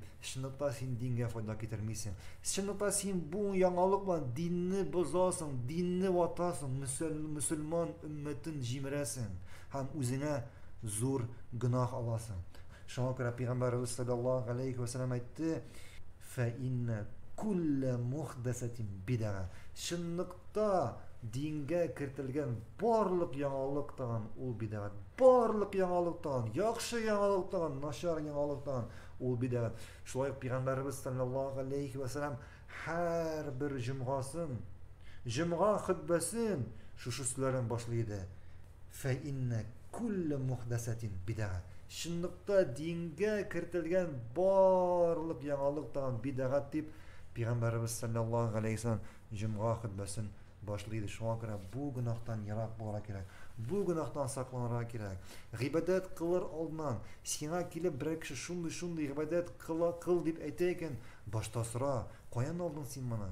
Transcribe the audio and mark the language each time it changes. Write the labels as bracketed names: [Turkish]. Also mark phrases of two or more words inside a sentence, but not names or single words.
[Tatar] Шунлыкта син дингә файда китермисең. Шунлыкта син бу яңалык белән динне бозасың, динне ватасың, мөселман өммәтен җимерәсең һәм үзеңә зур гынах аласың. Шуңа күрә Пәйгамбәрбез [Arabic] صلى الله عليه وسلم [Tatar] әйтте: [Arabic] "فإن كل محدثة بدعة." [Tatar] Шунлыкта дингә кертелгән барлык яңалыктан ул бид'ат. Барлык яңалыктан, яхшы яңалыктан, начар яңалыктан ул бид'ат. Шулай Пәйгамбәрбез [Arabic] صلى الله عليه وسلم [Tatar] һәр бер җомга хутбасын шушы сүзләрдән башлый иде. [Arabic] فإن كل محدثة بدعة. [Tatar] Шунлыкта дингә кертелгән барлык яңалыктан бид'ат дип Пәйгамбәрбез [Arabic] صلى الله عليه وسلم [Tatar] җомга хутбасын башлый иде. Шуңа күрә бу гынахтан ерак булырга кирәк. Бу гынахтан сакланырга кирәк. Гыйбадәт кылыр алдыннан сиңа килеп бер кеше шундый гыйбадәт кыл дип әйтә икән, башта сора: "Каян алдың син моны?